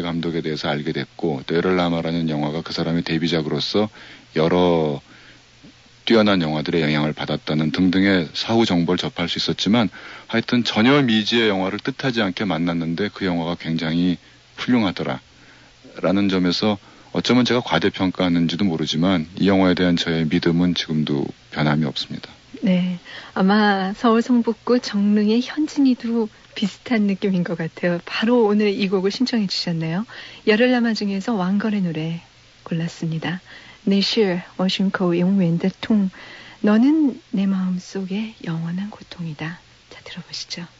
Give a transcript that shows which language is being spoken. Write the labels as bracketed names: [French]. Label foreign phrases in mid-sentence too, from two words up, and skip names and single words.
[Korean] 감독에 대해서 알게 됐고 또 열혈남아라는 영화가 그 사람의 데뷔작으로서 여러 뛰어난 영화들의 영향을 받았다는 등등의 사후 정보를 접할 수 있었지만 하여튼 전혀 미지의 영화를 뜻하지 않게 만났는데 그 영화가 굉장히 훌륭하더라라는 점에서 어쩌면 제가 과대평가하는지도 모르지만 이 영화에 대한 저의 믿음은 지금도 변함이 없습니다. 네, 아마 서울 성북구 정릉의 현진이도 비슷한 느낌인 것 같아요. 바로 오늘 이 곡을 신청해 주셨네요. 열혈남아 중에서 왕걸의 노래 골랐습니다. [Chinese] 你是我胸口永远的痛 [Korean] 너는 내 마음속의 영원한 고통이다. 자, 들어보시죠.